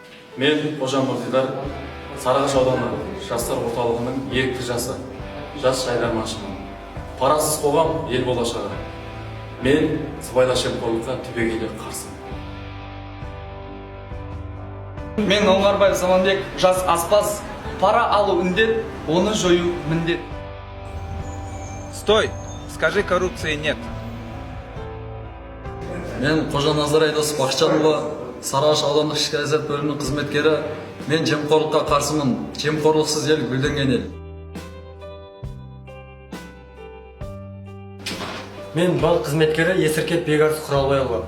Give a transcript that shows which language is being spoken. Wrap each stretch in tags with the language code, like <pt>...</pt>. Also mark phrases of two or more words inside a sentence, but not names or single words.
<kk>Мен Қожа Мұртидар, Сарыағаш ауданы жастар орталығының ерікті жасы, жас жайдарманшымын. Парасыз қоғам ел болашағы. Мен сыбайлас жемқорлыққа түбегейлі қарсымын. Мен Оңғарбаев Заманбек, жас аспаз. Пара алу індет, оны жою міндет.</kk> <ru>Стой! Скажи, коррупции нет.</ru> <kk>Мен Қожа Назар Айдос Бақытжанұлы, Сарыағаш аудандық ішкі саясат бөлімінің қызметкері. Мен жемқорлыққа қарсымын. Жемқорлықсыз ел гүлденген ел. Мен бал қызметкері Есіркет Бекарыс Құралбайұлы.</kk>